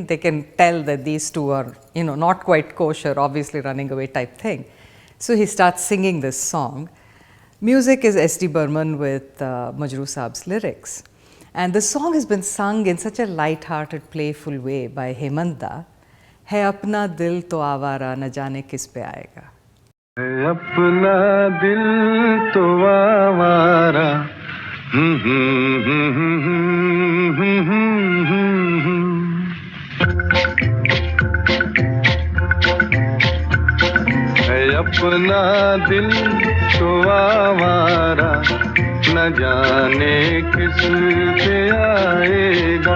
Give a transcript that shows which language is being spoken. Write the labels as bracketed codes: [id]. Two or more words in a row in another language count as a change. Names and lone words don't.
[en] They can tell that these two are, not quite kosher, obviously running away type thing. So he starts singing this song. Music is S.D. Burman with Majroo Saab's lyrics. And the song has been sung in such a light-hearted, playful way by Hemanta. [hi] है अपना दिल तो आवारा, न जाने किस पे आएगा. है अपना दिल तो आवारा, है अपना दिल तो आवारा, न जाने किस पे आएगा।